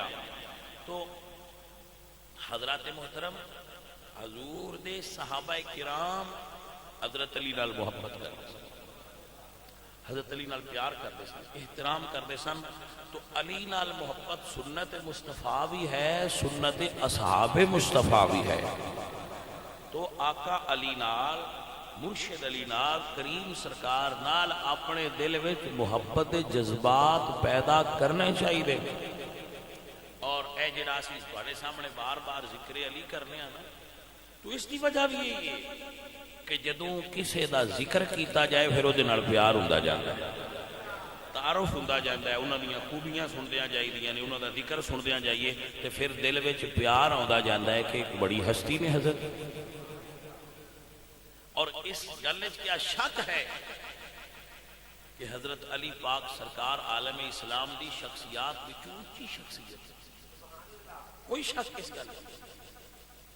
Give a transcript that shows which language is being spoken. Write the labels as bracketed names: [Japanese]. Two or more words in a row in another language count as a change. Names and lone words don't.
[Punjabi] تو حضرات محترم حضور دے صحابہ کرام حضرت علی نال محبت کرتے سن، حضرت علی نال پیار کرتے سن، احترام کرتے سن، تو علی نال محبت سنت مصطفیٰ بھی ہے، سنت اصحاب مصطفیٰ بھی ہے۔ تو آقا علی نال مرشد علی نال کریم سرکار نال اپنے دل وچ محبت جذبات پیدا کرنے چاہیے، اور اے جڑا اسی تواڈے سامنے بار بار ذکر علی کرنے ہیں نا، [Urdu] تو اس کی وجہ بھی یہی ہے کہ [Punjabi] جدوں کسے دا ذکر کیتا جائے پھر وہ نال پیار ہوندا جاندا ہے، تعارف ہوندا جاندا ہے، انہاں دیاں خوبیاں سندیاں جائیدیاں نے، انہاں دا ذکر سندیاں جائیے تے پھر دل وچ پیار آوندا جاندا ہے کہ ایک بڑی ہستی نے حضرت۔ اور اس گل وچ کیا شک ہے کہ حضرت علی پاک سرکار عالم اسلام دی شخصیات وچ اونچی شخصیت، کوئی شک اس گل